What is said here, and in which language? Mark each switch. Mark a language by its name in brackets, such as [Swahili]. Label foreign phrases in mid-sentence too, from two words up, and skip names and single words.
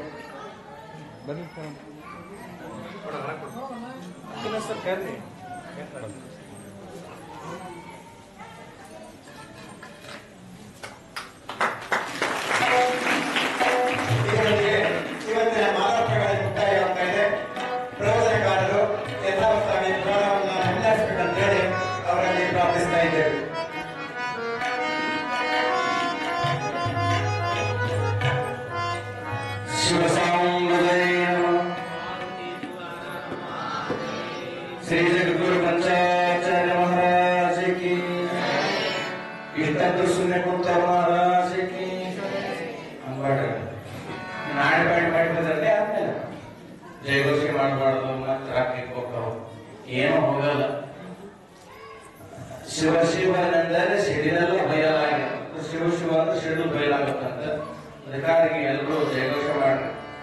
[Kannada] ಇದರೊಂದಿಗೆ ಇವತ್ತಿನ ಮಾಲಾರ್ಪಣೆಗಳ ಮುಕ್ತಾಯವಾಗ್ತಾ ಇದೆ. ಪ್ರವಚನಕಾರರು ಯಥಾವತ್ತಾಗಿ ಪುರಾಣವನ್ನು ಮುನ್ನಡೆಸಬೇಕಂತ ಹೇಳಿ ಅವರಲ್ಲಿ ಪ್ರಾರ್ಥಿಸ್ತಾ ಇದ್ದೇವೆ. [Hindi] श्री जगद्गुरु पंचाचार्य महाराज की, इष्टादृ शून्य कुंत महाराज की. [Kannada] ನಾಳೆ ಮಾಡಿದ್ರೆ ಆದ್ಮೇಲೆ ಜಯಘೋಷ ಮಾಡಬಾರ್ದು, ಮತ್ತೆ ಹಾಕ್ಲಿಕ್ಕೆ ಹೋಗ್ತಾವ, ಏನೂ ಹೋಗಲ್ಲ. ಶಿವ ಶಿವನೆಂದರೆ ಸಿಡಿನಲ್ಲೂ ಬಯಲಾಗಿದೆ. ಶಿವ ಶಿವ ಅಂದ್ರೆ ಸಿಡಿಲು ಬಯಲಾಗುತ್ತಂತ. ಅದಕ್ಕಾಗಿ ಎಲ್ಲರೂ ಜಯಘೋಷ ಮಾಡ್ರಿ.